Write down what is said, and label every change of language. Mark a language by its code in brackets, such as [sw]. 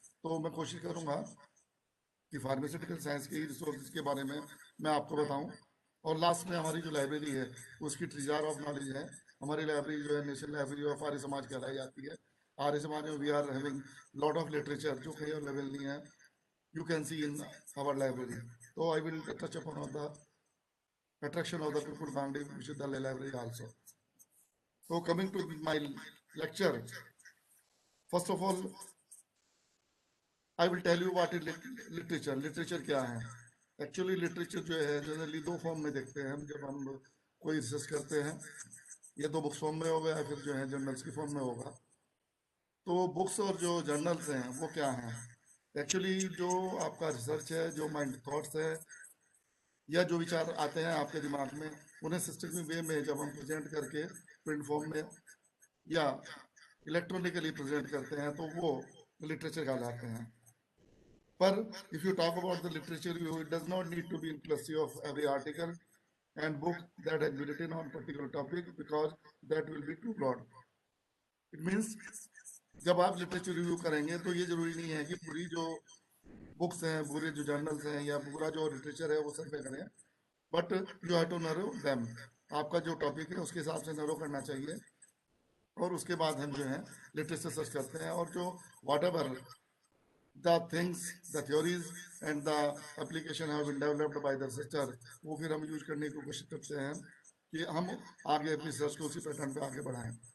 [hi] तो मैं कोशिश करूँगा कि फार्मास्यूटिकल साइंस के रिसोर्सेज के बारे में मैं आपको बताऊं। और लास्ट में हमारी जो लाइब्रेरी है उसकी ट्रिजार ऑफ नॉलेज है। हमारी लाइब्रेरी जो है national library of Arya Samaj कहलाई जाती है। आर्य समाज में [en] we are having lot of literature [hi] जो कहीं अवेलेबल नहीं है, [en] You can see in our library. तो I will touch upon of the attraction of the people Gandhi Vishuddhalaya library also. So coming to my lecture, first of all, I will tell you what is literature. [hi] Literature क्या है? Actually literature जो है generally 2 form में देखते हैं हम जब हम कोई रिसर्च करते हैं। ये तो बुक्स फॉर्म में होगा या फिर जो है जर्नल्स की फॉर्म में होगा। तो बुक्स और जो जर्नल्स हैं वो क्या हैं? एक्चुअली जो आपका रिसर्च है, जो माइंड थॉट्स है या जो विचार आते हैं आपके दिमाग में, उन्हें सिस्टमिक वे में जब हम प्रेजेंट करके प्रिंट फॉर्म में या इलेक्ट्रॉनिकली प्रेजेंट करते हैं तो वो लिटरेचर कहलाते हैं। [en] पर if you talk about the literature review, it does not need to be inclusive of every article and book that has been written on particular topic, because that will be too broad. It means [hi] जब आप literature review करेंगे तो ये जरूरी नहीं है कि पूरी जो बुक्स हैं, पूरे जो जर्नल्स हैं या पूरा जो लिटरेचर है वो सर्वे करें, [en] But you have to narrow them. [hi] आपका जो टॉपिक है उसके हिसाब से नरो करना चाहिए। और उसके बाद हम जो है लिटरेचर सर्च करते हैं, और जो वाट ever [en] the things, the theories and the application have been developed by the researcher, [hi] वो फिर हम यूज करने की कोशिश करते हैं कि हम आगे अपनी रिसर्च को उसी पैटर्न पे आगे बढ़ाएं।